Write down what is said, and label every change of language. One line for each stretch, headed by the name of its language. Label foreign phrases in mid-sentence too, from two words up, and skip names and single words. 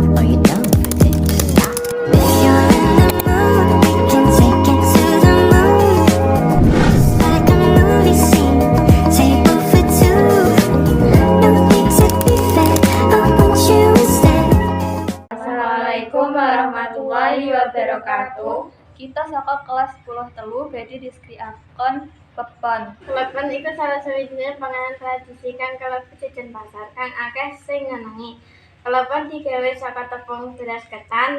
English: Are you down for this? If you're in the mood, we can take it to the moon. Just like a movie scene, table for two. No need to be fair, I want you instead.
Arabic: السلام عليكم ورحمة الله وبركاته.
Javanese: Kita saka kelas 10 telu badhe deskripsiaken Klepon. Klepon iku salah sawijining panganan tradisi kang kalebu jajan pasar kang akeh sing nyenengi. Klepon digawé saka tepung beras ketan.